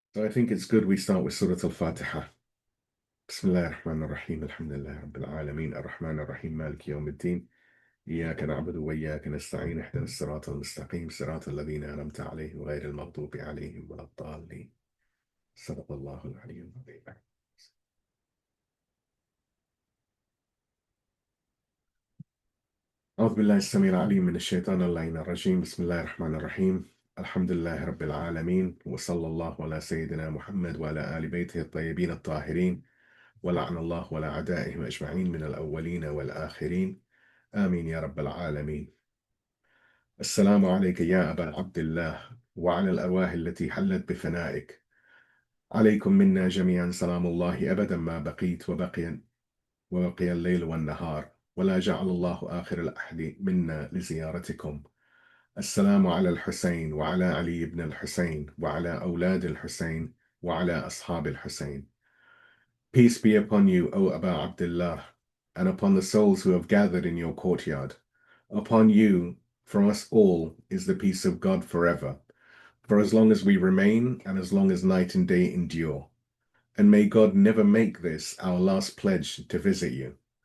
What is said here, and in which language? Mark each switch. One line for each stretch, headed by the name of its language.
English: So I think it's good we start with Surah Al-Fatiha.
Arabic: Bismillah ar-Rahman ar-Rahim, alhamdulillah Rabbil Alameen, ar-Rahman ar-Rahim, Maliki Yawm al-Din, إياك نعبد وإياك نستعين اهدنا الصراط المستقيم صراط الذين أنعمت عليهم غير المغضوب عليهم ولا الضالين صدق الله العلي العظيم. أعوذ بالله السميع العليم من الشيطان اللعين الرجيم. بسم الله الرحمن الرحيم. الحمد لله رب العالمين وصلى الله على سيدنا محمد وعلى آل بيته الطيبين الطاهرين ولعن الله ولا أعدائهم أجمعين من الأولين والآخرين آمين يا رب العالمين. السلام عليك يا أبا عبد الله وعلى الأرواح التي حلت بفنائك. عليكم منا جميعا سلام الله أبدا ما بقيت وبقي الليل والنهار ولا جعل الله آخر الأحد منا لزيارتكم. السلام على الحسين وعلى علي بن الحسين وعلى أولاد الحسين وعلى أصحاب الحسين.
English: Peace be upon you, O Aba Abdullah, and upon the souls who have gathered in your courtyard. Upon you, from us all, is the peace of God forever, for as long as we remain and as long as night and day endure. And may God never make this our last pledge to visit you.